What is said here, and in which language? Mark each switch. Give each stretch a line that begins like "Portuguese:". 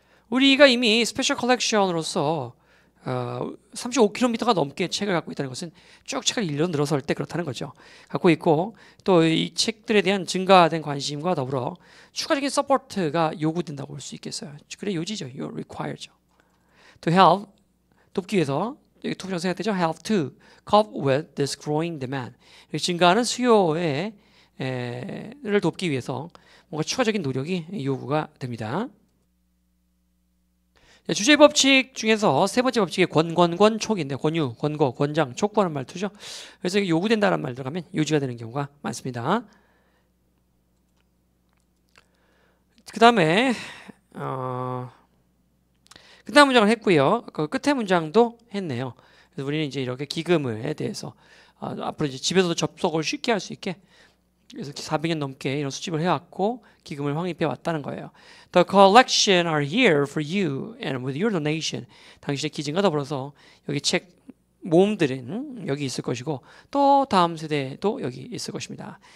Korean: 우리가 이미 스페셜 컬렉션으로서 35km가 넘게 책을 갖고 있다는 것은 쭉 책을 읽어 늘어설 때 그렇다는 거죠. 갖고 있고 또 이 책들에 대한 증가된 관심과 더불어 추가적인 서포트가 요구된다고 볼 수 있겠어요. 그래 요지죠.
English: You require
Korean: 죠.
English: To help
Korean: 돕기 위해서 여기 투부정 생략되죠.
English: Help to cope with this growing demand.
Korean: 증가하는 수요를 돕기 위해서 뭔가 추가적인 노력이 요구가 됩니다. 주제 법칙 중에서 세 번째 법칙이 권권권촉인데 권유, 권고, 권장, 촉구하는 말투죠. 그래서 이게 요구된다는 말 들어가면 요지가 되는 경우가 많습니다. 그 다음에 끝날 문장을 했고요. 그 끝에 문장도 했네요. 그래서 우리는 이제 이렇게 기금에 대해서 앞으로 이제 집에서도 접속을 쉽게 할 수 있게 그래서 400년 넘게 이런 수집을 해왔고 기금을 확립해 왔다는 거예요.
English: The collection are here for you and with your donation.
Korean: 당신의 기증과 더불어서 여기 책 모음들은 여기 있을 것이고 또 다음 세대도 여기 있을 것입니다.